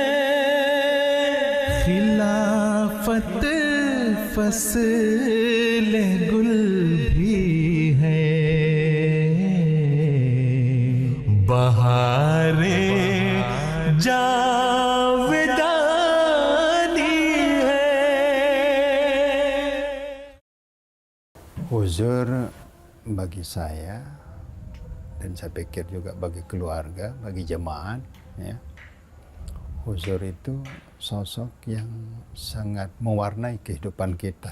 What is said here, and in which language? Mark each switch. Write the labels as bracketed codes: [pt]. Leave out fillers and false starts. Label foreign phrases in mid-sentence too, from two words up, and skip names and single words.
[ur] خلافت فصل گل بھی ہے، بہارِ جاودانی ہے. [id] Huzur bagi saya, dan saya pikir juga bagi keluarga, bagi jemaat, ya, huzur itu sosok yang sangat mewarnai kehidupan kita.